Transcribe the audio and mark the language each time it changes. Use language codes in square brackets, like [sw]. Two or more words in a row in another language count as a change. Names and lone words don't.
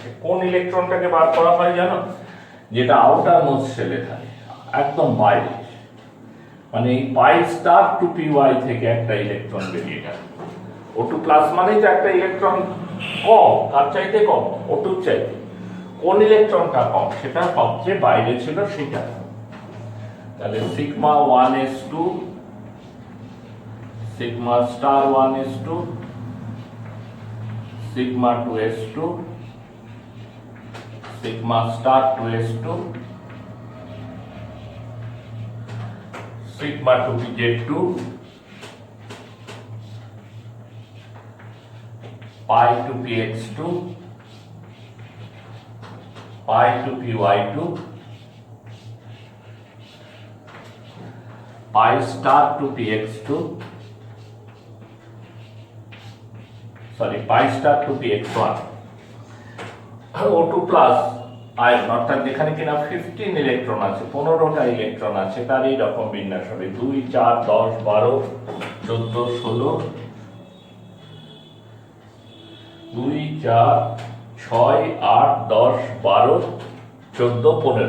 [bn] কোন ইলেকট্রনটাকে বার করা হয় জানো, যেটা [en] outer most shell [bn] থাকে, একদম বাইরে, মানে এই [en] pi star [bn] 2p থেকে একটা ইলেকট্রন বেরিয়ে গেল। O2 প্লাস মানে তো একটা ইলেকট্রন কম, কার চাইতে কম, O2 চাইতে। কোন ইলেকট্রনটা কম, সেটা সবচেয়ে বাইরে ছিল সেটা। [en] তাহলে সিগমা 1s2 sigma star 1s2, sigma 2s2, sigma star 2s2, sigma 2pz2, pi 2px2, pi 2py2, pi star 2px2, pi star 2px1, [bn] O2 প্লাস আয়ন, অর্থাৎ যেখানে কিনা 15 ইলেকট্রন আছে, 15টা ইলেকট্রন আছে, তার এই রকম বিন্যাস হবে 2 4 10 12 14 16, 2 4 6 8 10 12 14 15।